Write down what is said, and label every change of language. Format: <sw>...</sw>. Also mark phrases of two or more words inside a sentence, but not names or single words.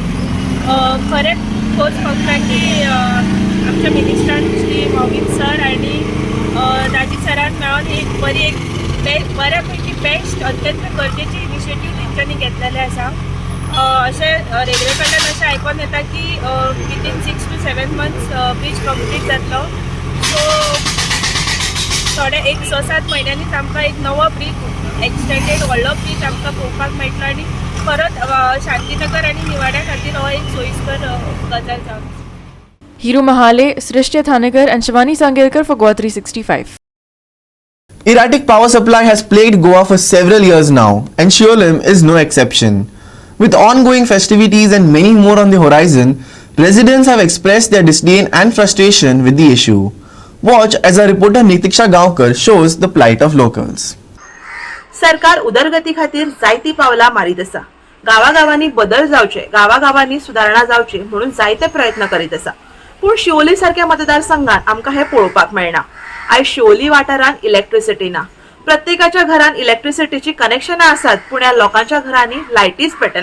<kok>खरेंच खोस फक्त की आमच्या मिनिस्टरान श्री मोविन सर आनी राजी सरान मेळोन एक बरी एक बऱ्यापैकी बेस्ट अत्यंत गरजेची इनिशिएटीव तेंच्यांनी घेतलेले आसा. अशें रेल्वे कडल्यान अशें आयकून येता की</kok> <en>within 6 to 7 months</en> <kok>ब्रिज कंप्लीट जातलो. सो थोडे 1-7 महिन्यांनीच आमकां एक नवो ब्रिज एक्सटेंडेड व्हडलो ब्रिज आमकां पळोवपाक मेळटलो आनी परत शांतीनगर आनी निवाड्या खातीर हो एक सोयीस्कर गजाल जावन.</kok> <en>Hiru Mahale, Srishti Thanekar and Shivani Sangelkar for Goa365. Erratic power supply has plagued Goa for several years now, and Sholem is no exception. With ongoing festivities and many more on the horizon, residents have expressed their disdain and frustration with the issue. Watch as our reporter Nitiksha Gaonkar shows the plight of locals.</en> <kok>सरकार उदरगती खातीर जायती पावलां मारीत आसा. गावागावांनी बदल जावचे, गावागावांनी सुदारणा जावची म्हणून जायते प्रयत्न करीत आसा. पूण शिवोली सारख्या मतदारसंघात आमकां हे पळोवपाक मेळना. आयज शिवोली वाठारांत इलेक्ट्रिसिटी ना. प्रत्येकाच्या घरांत इलेक्ट्रिसिटीची कनेक्शनां आसात पूण ह्या लोकांच्या घरांनी लायटीच पेटना.</kok>